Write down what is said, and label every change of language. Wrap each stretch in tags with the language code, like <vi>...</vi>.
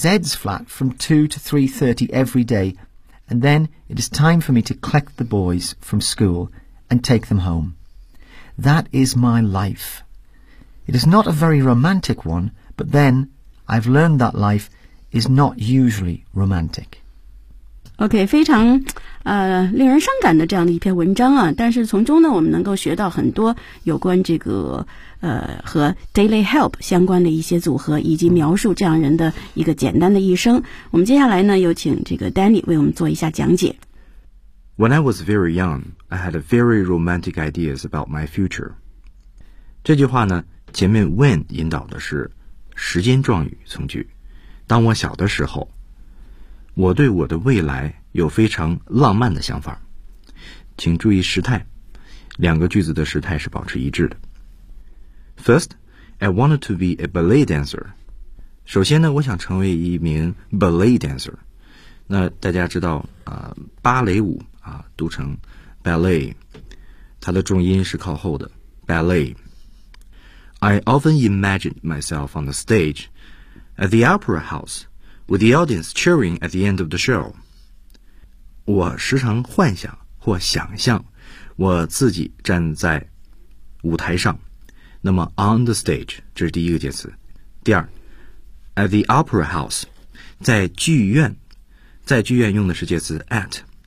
<en>Z's flat from 2 to 3:30 every day, and then it is time for me to collect the boys from school and take them home. That is my life. It is not a very romantic one, but then I've learned that life is not usually romantic.</en> <zh>OK, 非常令人伤感的这样的一篇文章啊，但是从中呢我们能够学到很多有关这个和 daily help 相关的一些组合，以及描述这样人的一个简单的一生。我们接下来呢有请这个 Danny 为我们做一下讲解。</zh> <en>When I was very young, I had very romantic ideas about my future.</en> <zh>这句话呢前面 when 引导的是时间状语从句，当我小的时候，我对我的未来有非常浪漫的想法。请注意时态，两个句子的时态是保持一致的。</zh> <en>First, I wanted to be a ballet dancer.</en> <zh>首先呢，我想成为一名</zh> <en>ballet dancer。</en> <zh>那大家知道芭蕾舞读成 ballet， 它的重音是靠后的 ballet。</zh> <en>I often imagined myself on the stage at the opera house. With the audience cheering at the end of the show.</en> <zh>我时常幻想或想象我自己站在舞台上。那么</zh> <en>on the stage,</en> <zh>这是第一个介词。第二</zh> <en>at the opera house,</en> <zh>在剧院，在剧院用的是介词 at。</zh>